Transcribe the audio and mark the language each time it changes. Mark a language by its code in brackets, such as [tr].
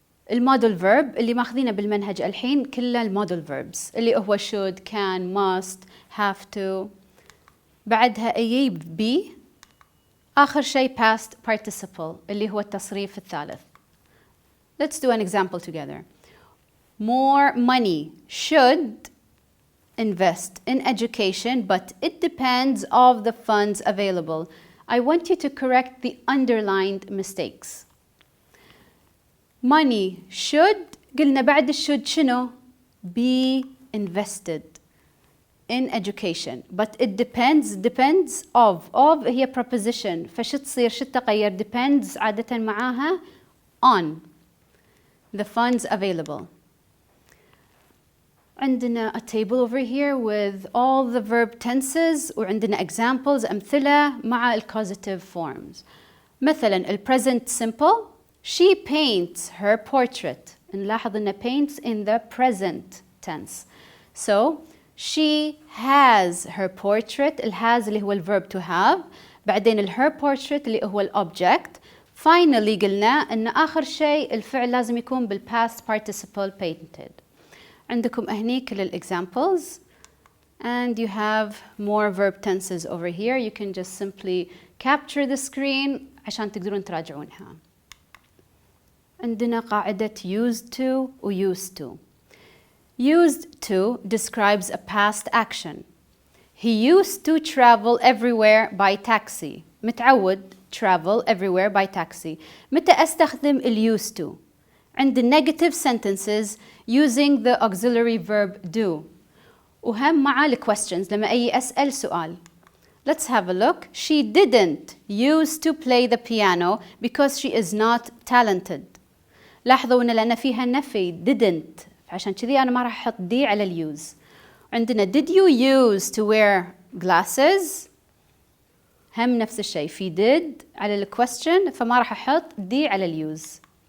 [ar] المودل verb اللي ماخذينه بالمنهج الحين كله المودل verbs اللي هو should, can, must, have to، بعدها أجيب be، آخر شيء past participle اللي هو التصريف الثالث. [en] Let's do an example together. More money should invest in education, but it depends on the funds available. I want you to correct the underlined mistakes. Money should، [ar] قلنا بعد should شنو؟ [en] be invested in education, but it depends of [ar] هي [en] preposition، [ar] فش تصير شو تغير؟ [en] depends [ar] عادة معاها [en] on the funds available. [ar] عندنا [en] a table over here with all the verb tenses [ar] وعندنا [en] examples [ar] أمثلة مع [en] causative forms. [ar] مثلا [en] present simple She paints her portrait. [ar] نلاحظ إن [en] paints in the present tense. So she has her portrait. [ar] has اللي هو الverb to have. بعدين her portrait اللي هو الobject. Finally قلنا إن آخر شيء الفعل لازم يكون بالpast participle painted. عندكم هني كل الexamples. [en] And you have more verb tenses over here. You can just simply capture the screen [ar] عشان تقدرون تراجعونها. عندنا قاعدة [en] used to و used to. Used to describes a past action. He used to travel everywhere by taxi. [ar] متعود [en] travel everywhere by taxi. [ar] متى أستخدم [en] used to؟ [ar] عند [en] negative sentences using the auxiliary verb do. [ar] وهم مع questions لما أي أسأل سؤال. [en] Let's have a look. She didn't used to play the piano because she is not talented. [ar] لاحظوا إن لأن فيها نفي didn't عشان كذي أنا ما راح أحط دي على اليوز. عندنا [en] did you use to wear glasses؟ [ar] هم نفس الشيء في did على question فما راح أحط دي على اليوز.